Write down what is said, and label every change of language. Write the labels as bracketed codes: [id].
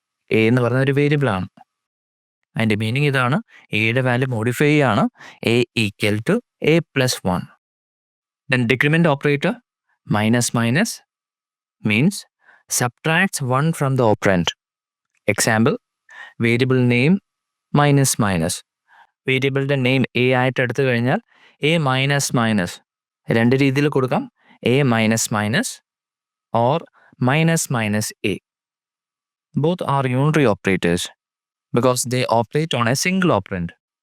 [ml] A എന്ന് പറയുന്ന ഒരു വേരിയബിളാണ്. അതിൻ്റെ മീനിങ് ഇതാണ്: എയുടെ വാല്യൂ മോഡിഫൈ ചെയ്യാണ്. [en] A equal to a plus 1. Then decrement operator minus minus means subtracts 1 from the operand. Example, variable name minus minus. [ml] വേരിയബിളിൻ്റെ name A ആയിട്ട് എടുത്തു കഴിഞ്ഞാൽ എ മൈനസ് മൈനസ് 2 രീതിയിൽ കൊടുക്കാം. [en] A minus minus or minus minus a. Both are unitary operators because they operate on a single operand.